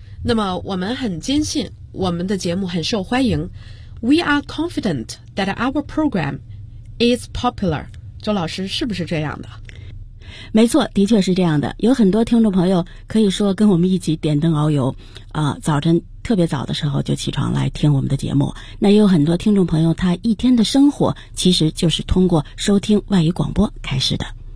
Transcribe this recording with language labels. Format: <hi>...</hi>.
<zh>那么我们很坚信我们的节目很受欢迎。</zh> <en>We are confident that our program is popular.</en> <zh>周老师是不是这样的？没错，的确是这样的。有很多听众朋友可以说跟我们一起点灯熬油啊，早晨特别早的时候就起床来听我们的节目。那也有很多听众朋友，他一天的生活其实就是通过收听外语广播开始的。</zh>